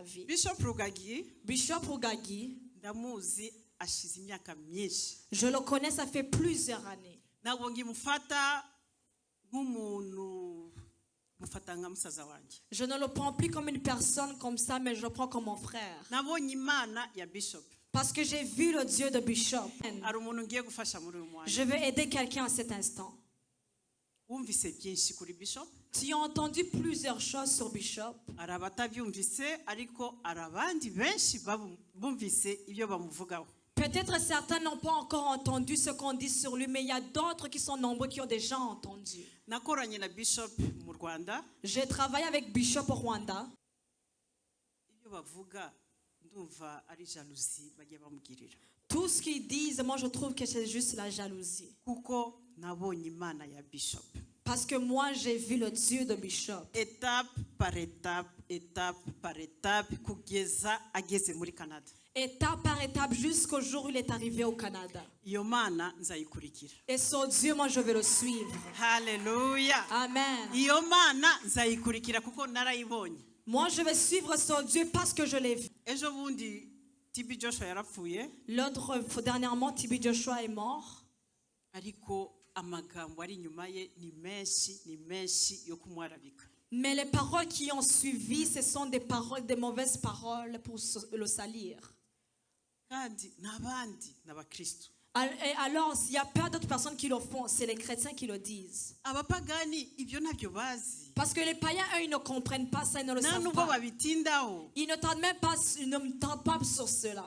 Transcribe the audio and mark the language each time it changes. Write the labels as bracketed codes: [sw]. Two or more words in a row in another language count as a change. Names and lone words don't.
[fr] vie. [rw] Bishop Rugagi, Bishop Rugagi, ndamuzi ashize imyaka myinshi. [fr] je le connais, ça fait plusieurs années. [rw] Ntabwo ngimufata nk'umuntu mufata nka musaza wanjye. [fr] Je ne le prends plus comme une personne comme ça, mais je le prends comme mon frère. [rw] Nabonye Imana ya Bishop. [fr] Parce que j'ai vu le Dieu de Bishop. [rw] Hari umuntu ngiye gufasha muri uyu mwanya. [fr] Je veux aider quelqu'un à cet instant. [rw] Wumvise byinshi kuri Bishop? [fr] Tu as entendu plusieurs choses sur Bishop. [rw] Hari abatabyumvise ariko hari abandi benshi bumvise ibyo bamuvugaho. [fr] Peut-être certains n'ont pas encore entendu ce qu'on dit sur lui, mais il y a d'autres qui sont nombreux qui ont déjà entendu. [rw] Nakoranye na Bishop mu Rwanda. [fr] J'ai travaillé avec Bishop au Rwanda. [rw] Ibyo bavuga ndumva ari jalousie bagiye bamugirira. [fr] Tout ce qu'ils disent, moi je trouve que c'est juste la jalousie. [rw] Kuko nabonye Imana ya Bishop. [fr] Parce que moi j'ai vu le Dieu de Bishop. Étape par étape, étape par étape, [rw] kugeza ageze muri Canada. [fr] Étape par étape jusqu'au jour où il est arrivé au Canada. [rw] Iyo Mana nzayikurikira. [fr] Et ce Dieu, moi je vais le suivre. Hallelujah. Amen. [rw] Iyo Mana nzayikurikira kuko narayibonye. [fr] Moi je vais suivre ce Dieu parce que je l'ai vu. [rw] Ejo bundi TB Joshua yarapfuye. [fr] L'autre, dernièrement, TB Joshua est mort. [rw] Ariko amagambo ari inyuma ye ni menshi yo kumwarabika. [fr] Mais les paroles qui ont suivi, ce sont des paroles, des mauvaises paroles pour le salir. [rw] Kandi nabandi n'abakristo. [fr] Et alors, il n'y a pas d'autres personnes qui le font, c'est les chrétiens qui le disent. [rw] Abapagani ibyo nabyo bazi. [fr] Parce que les païens, eux, ils ne comprennent pas ça, ils ne le savent [rw] Nubwo [fr] pas. [rw] babitindaho. [fr] Ils ne tentent même pas, ils ne tentent pas sur cela.